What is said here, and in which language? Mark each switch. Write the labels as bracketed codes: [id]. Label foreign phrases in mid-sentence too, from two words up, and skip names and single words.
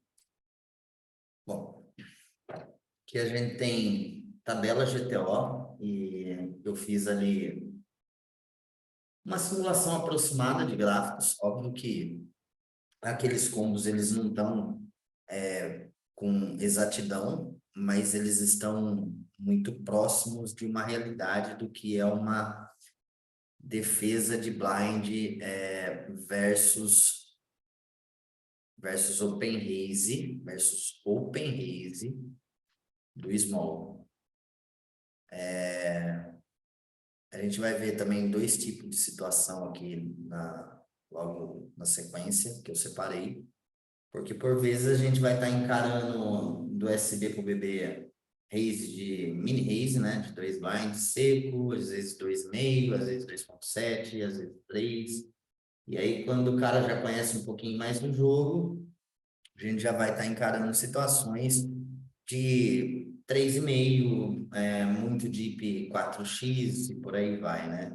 [pt] Bom, aqui a gente tem tabela GTO e eu fiz ali uma simulação aproximada de gráficos. Óbvio que aqueles combos eles não estão com exatidão, mas eles estão muito próximos de uma realidade do que é uma defesa de blind versus [en] open raise [pt] do small. A gente vai ver também dois tipos de situação aqui logo na sequência que eu separei, porque por vezes a gente vai estar encarando do SB para o BB raise de [en] mini raise, [pt] né, de 2 blinds seco, às vezes 2,5, às vezes 2,7, às vezes 3. E aí quando o cara já conhece um pouquinho mais do jogo, a gente já vai estar encarando situações de 3,5, muito deep 4x e por aí vai, né?